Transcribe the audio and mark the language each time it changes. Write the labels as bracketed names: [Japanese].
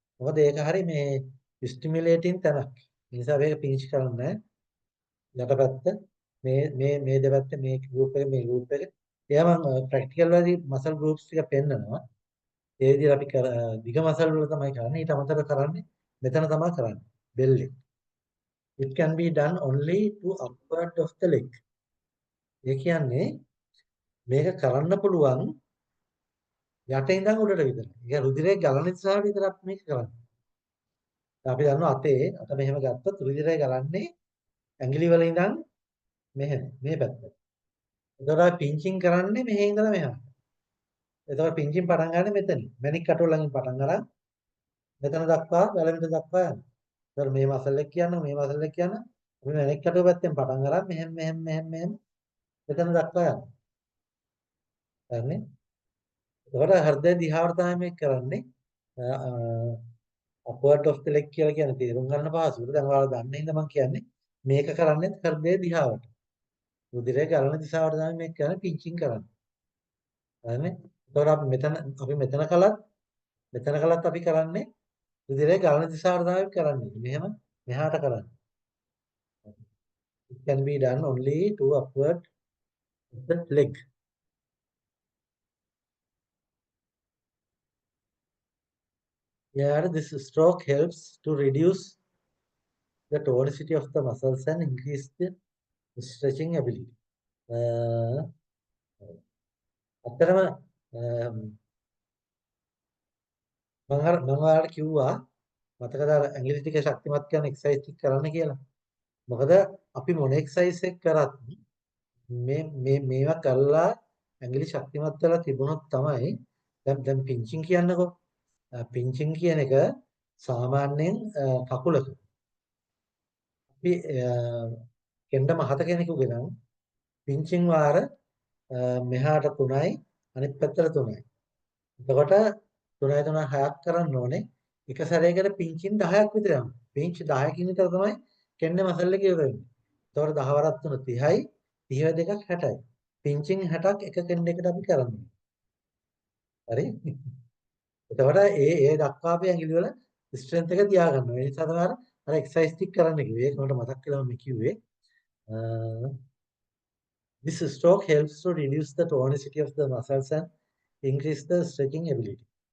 [Sinhala] මොකද ඒක හරිය මේ ස්ටිමියුලේටින් තැනක්. ඒ නිසා මේක පින්ච් කරන්නේ නැහැ. යටපැත්ත මේ දෙපැත්ත මේ ගෲප් එක මේ ගෲප් එක. එයා මම ප්‍රැක්ටිකල් වලදී මසල් ගෲප්ස් ටික පෙන්නනවා. ඒ විදිහට අපි දිග මසල් වල තමයි කරන්නේ. ඊට අමතරව කරන්නේ මෙතන තමයි කරන්නේ. බෙල්ලේ. [English] It can be done only to upward of the leg. [Sinhala] ඒ කියන්නේ මේක කරන්න පුළුවන් යට ඉඳන් උඩට විතරයි. ඒක රුධිරය ගලන නිසා විතරක් මේක කරන්නේ. අපි දන්නවා අත මෙහෙම ගත්තොත් රුධිරය ගලන්නේ ඇඟිලි වල ඉඳන් මෙහෙම මේ පැත්තට. එතකොට පින්චින් කරන්නේ මෙහෙ ඉඳලා මෙහාට. එතකොට පින්චින් පටන් ගන්න මෙතනින්. මැණික් කටුව ළඟින් පටන් අරන් මෙතන දක්වා වැලමිට දක්වා යනවා. එතකොට මේ මසල් එක කියනවා මේ මසල් එක කියනවා. අපි මැණික් කටුව පැත්තෙන් පටන් අරන් මෙහෙම මෙතන දක්වා යනවා. හරිනේ? එතකොට හෘදය දිහාවට තමයි මේක කරන්නේ. [English] upward of the leg [Sinhala] කියලා කියන්නේ තේරුම් ගන්න පහසුවට. දැන් ඔයාලා දන්න හින්දා මම කියන්නේ මේක කරන්නේ හෘදය දිහාවට. රුධිරයේ ගලන දිශාවට තමයි මේ කියන්නේ පින්චින් කරන්නේ. හරිනේ? ඒතකොට අපි මෙතන කළත් අපි කරන්නේ රුධිරයේ ගලන දිශාවට තමයි කරන්නේ. මෙහෙම මෙහාට කරන්නේ. [English] It can be done only to upward the leg. Here, this stroke helps to reduce the tonicity of the muscles and increase the stretching ability. [Sinhala] අතරම මම ඔයාලට කිව්වා මතකද ඇඟිලි ටික ශක්තිමත් කරන එක්සර්සයිස් ටික කරන්න කියලා. මොකද අපි මොන එක්සර්සයිස් එක කරත් මේවා කරලා ඇඟිලි ශක්තිමත් වෙලා තිබුණොත් තමයි දැන් පින්චින් කියන්නකෝ. පින්චින් කියන එක සාමාන්‍යයෙන් කකුලක අපි කෙන්ඩ මහත කෙනෙකුගේ නම් පින්චින් වාර මෙහාට 3යි අනිත් පැත්තට 3යි. එතකොට 3යි 3 6ක් කරන්න ඕනේ. එක සැරේකට පින්චින් 10ක් විතර යනවා. පින්ච් 10කින් විතර තමයි කෙන්ඩ මසල් එක ඉවර වෙන්නේ. එතකොට 10 වරක් 3 30යි 30 දෙකක් 60යි. පින්චින් 60ක් එක කෙන්ඩ එකට අපි කරන්නේ. හරි? එතකොට ඒ දක්වාපේ ඇඟිලි වල ස්ට්‍රෙන්ත් එක තියාගන්නවා. ඒ නිසා තමයි අර එක්සර්සයිස් ටික කරන්න කිව්වේ. ඒක මට මතක් වෙලා මම කිව්වේ. [English] This stroke helps to reduce the tonicity of the muscles and increase the stretching ability.